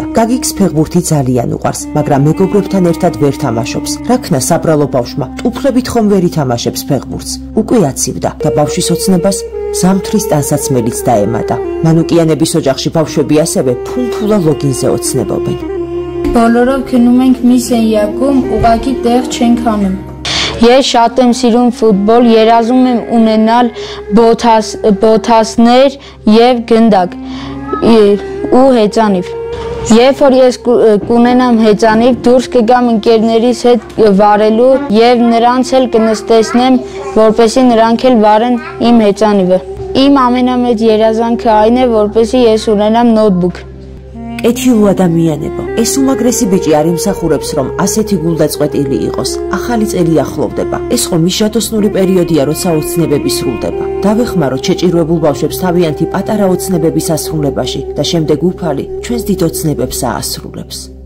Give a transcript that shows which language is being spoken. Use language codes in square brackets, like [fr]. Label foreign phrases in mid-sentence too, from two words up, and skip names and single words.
[ka] გაგიგს ფეხბურთი ძალიან უყვარს, მაგრამ მეგობრებთან ერთად ვერ თამაშობს. რაქნა საბრალო ბავშვმა ტუფლებით ხომ ვერ ითამაშებს ფეხბურთს. უკვე აცივდა და ბავშვის ოცნებას ზამთრის ტანსაცმელიც დაემატა. მანუკიანების ოჯახში ბავშვები ასევე ფუნფულა ლოგინზე ოცნებობენ. [hy] բոլորով քնում ենք մի սենյակում, ուղղակի տեղ չենք անում. Ես շատ եմ սիրում ֆուտբոլ, երազում եմ ունենալ բոթասներ եւ գնդակ ու հեծանիվ։ Երբ որ ես կունենամ հեծանիվ, դուրս կգամ ընկերներիս հետ վարելու եւ նրանց էլ կնստեցնեմ, որպեսզի նրանք էլ վարեն իմ հեծանիվը։ Իմ ամենամեծ երազանքը այն է, որպեսզի ես ունենամ նոթբուք։ [ka] კეთილ ადამიანებო, ეს უმაგრესი ბიჭი არ იმსახურებს, რომ ასეთი გულდაწყვეტილი იყოს. ახალი წელი ახლოვდება. ეს ხომ მიშატოსნური პერიოდია, როცა ოცნებები სრულდება. დავეხმაროთ შეჭირვებულ ბავშვებს თავიანთი პატარა ოცნებების ასრულებაში და შემდეგ უფალი ჩვენს დიდ ოცნებებს აასრულებს.